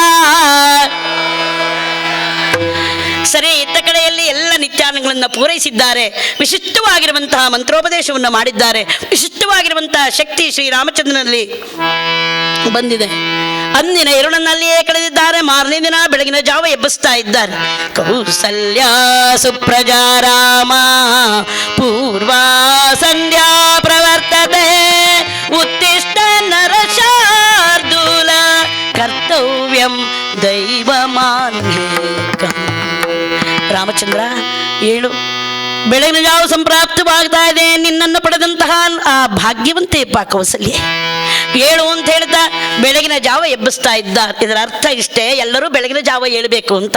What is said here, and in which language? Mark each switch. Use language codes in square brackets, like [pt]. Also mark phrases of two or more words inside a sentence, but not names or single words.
[kn] ಸರಿ, ಇತ್ತ ಕಡೆಯಲ್ಲಿ ಎಲ್ಲ ನಿತ್ಯಾನಗಳನ್ನು ಪೂರೈಸಿದ್ದಾರೆ. ವಿಶಿಷ್ಟವಾಗಿರುವಂತಹ ಮಂತ್ರೋಪದೇಶವನ್ನು ಮಾಡಿದ್ದಾರೆ. ವಿಶಿಷ್ಟವಾಗಿರುವಂತಹ ಶಕ್ತಿ ಶ್ರೀರಾಮಚಂದ್ರನಲ್ಲಿ ಬಂದಿದೆ. ಅಂದಿನ ಇರುಳನ್ನಲ್ಲಿಯೇ ಕಳೆದಿದ್ದಾರೆ. ಮಾರನೇ ದಿನ ಬೆಳಗಿನ ಜಾವ ಎಬ್ಬಿಸ್ತಾ ಇದ್ದಾರೆ. [sa] ಕೌಸಲ್ಯ ಸುಪ್ರಜಾ ರಾಮ ಪೂರ್ವ ಸಂಧ್ಯಾ ಪ್ರವರ್ತತೆ ಉತ್ತಿಷ್ಟ ನರಶಾರ್ದೂಲ ಕರ್ತವ್ಯಂ ದೈವಮಾನ್ಯೇಕಂ. [kn] ರಾಮಚಂದ್ರ ಏಳು, ಬೆಳಗಿನ ಜಾವ ಸಂಪ್ರಾಪ್ತವಾಗ್ತಾ ಇದೆ. ನಿನ್ನನ್ನು ಪಡೆದಂತಹ ಆ ಭಾಗ್ಯವಂತೆಯಪ್ಪ ಕೌಸಲ್ಯ. ಏಳು ಅಂತ ಹೇಳ್ತಾ ಬೆಳಗಿನ ಜಾವ ಎಬ್ಬಿಸ್ತಾ ಇದ್ದ. ಇದರ ಅರ್ಥ ಇಷ್ಟೇ, ಎಲ್ಲರೂ ಬೆಳಗಿನ ಜಾವ ಏಳಬೇಕು ಅಂತ.